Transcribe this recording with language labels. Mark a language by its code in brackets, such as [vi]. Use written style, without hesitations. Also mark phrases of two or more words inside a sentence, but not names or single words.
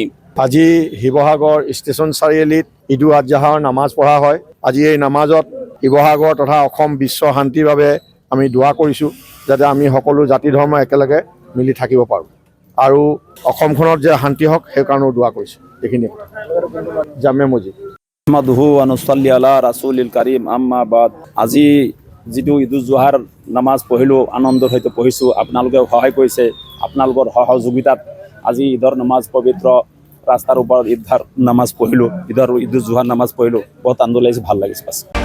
[as] আজি শিৱসাগৰ ষ্টেচন চাৰিআলিত ঈদ উল আজহাৰ নামাজ পঢ়া হয়। আজি এই নামাজত শিৱসাগৰ তথা অসম বিশ্ব শান্তিৰ বাবে আমি দোৱা কৰিছোঁ যাতে আমি সকলো জাতি ধৰ্ম একেলগে মিলি থাকিব পাৰোঁ আৰু অসমখনত যে শান্তি হওক সেই কাৰণেও দোৱা কৰিছোঁ। এইখিনিয়ে জামে মছজিদ [ar] أحمده ونصلي على رسوله الكريم أما بعد. [as] আজি যিটো ঈদ উল জুহাৰ নামাজ পঢ়িলোঁ, আনন্দৰ সৈতে পঢ়িছোঁ। আপোনালোকে সহায় কৰিছে, আপোনালোকৰ সহযোগিতাত আজি ঈদৰ নামাজ পবিত্ৰ ৰাস্তাৰ ওপৰত ঈদৰ নামাজ পঢ়িলোঁ, ঈদ উল জুহাৰ নামাজ পঢ়িলোঁ। বহুত আনন্দ লাগিছে, ভাল লাগিছে। পাছ